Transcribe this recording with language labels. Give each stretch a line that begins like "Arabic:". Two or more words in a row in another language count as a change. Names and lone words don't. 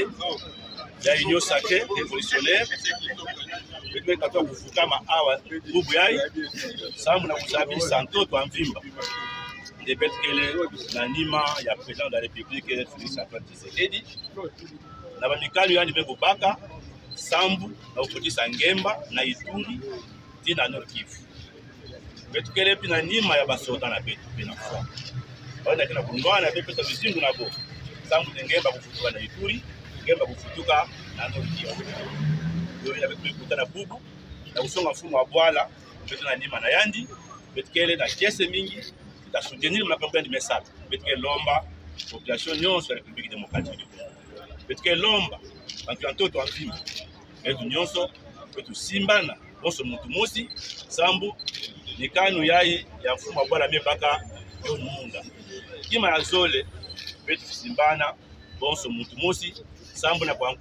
Kituba (Democratic Republic of Congo): ya Union Sacrée Révolutionnaire beto kufukama awa bubu yai samu na kusabisa ntoto amvimba de betkele na nima ya
French: président de la République
Kituba (Democratic Republic of Congo): Félix Antoine Tshisekedi na bandikalu yani bebobaka sambu na ukutisa ngemba na Ituri tina Nord Kivu betkele pina nima ya basoda na beto pina kwa wana kina kungwana beto vizingu na bo sambu ngemba kufutuka na Ituri ngemba kufutuka na Nord Kivu yo ya beto kutana bubu na usonga mfumo wa bwala beto na nima na yandi betkele na kese mingi ta
French: soutenir ma campagne de message
Kituba (Democratic Republic of Congo): betkele lomba population nyonso ya République démocratique du Congo betkele lomba bantu amfimba betu nyonso betu simbana bonso mutu mosi sambu nikanu yai ya mfumo wa bwala mebaka yo munda kima ya zole betu simbana bonso mutu mosi sambu na kwa